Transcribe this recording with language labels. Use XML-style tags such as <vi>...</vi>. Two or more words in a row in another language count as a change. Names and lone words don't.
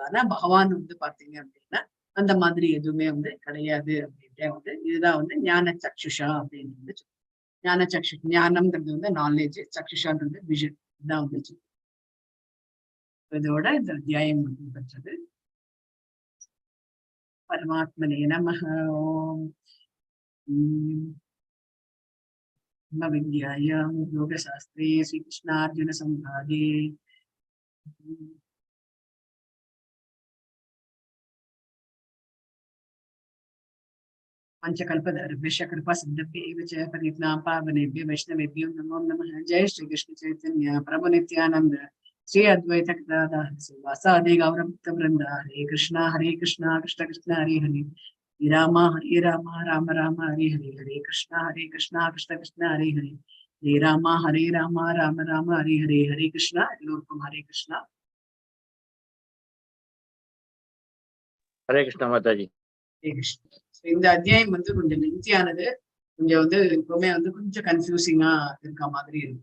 <ta>ஆனா பகவான் வந்து பாத்தீங்க அப்படின்னா அந்த மாதிரி எதுவுமே வந்து கிடையாது அப்படின்ட்டு வந்து இதுதான் வந்து</ta> <sa>ज्ञान चक्षुषा</sa> <ta>அப்படின்னு ஞானம்ங்கிறது வந்து நாலேஜ், சக்ஷுஷான்றது விஷன். இதுதான் வந்து இதோட இந்த அத்தியாயம் வந்து பெற்றது.</ta> <sa>परमात्मने नमः। ओम विद्यायां योगशास्त्रे श्रीकृष्णार्जुन संवादे पंचकल्पतरुभ्यश्च कृपा सिद्धभ्यैव च पतितानां पावनेभ्यो वैष्णवेभ्यो नमो नमः। जय श्री कृष्ण चैतन्य प्रभु नित्यानंद श्री अद्वैत गदाधर श्रीवासादि गौरभक्त वृंद। हरे कृष्णा कृष्ण कृष्ण हरे हरे, हरे राम राम राम हरे हरे, हरे कृष्णा कृष्ण कृष्ण हरे हरे, हरे राम राम हरे हरे, हरे कृष्णा।</sa> <ta>एल्लोरुक्कुम</ta> <sa>हरे कृष्णा। हरे कृष्णा माताजी। हरे कृष्ण।</sa> <ta>இந்த அத்தியாயம் வந்து கொஞ்சம் லென்த்தியானது, கொஞ்சம் வந்து எப்பவுமே வந்து கொஞ்சம் கன்ஃபியூசிங்கா இருக்க மாதிரி இருக்கு.</ta>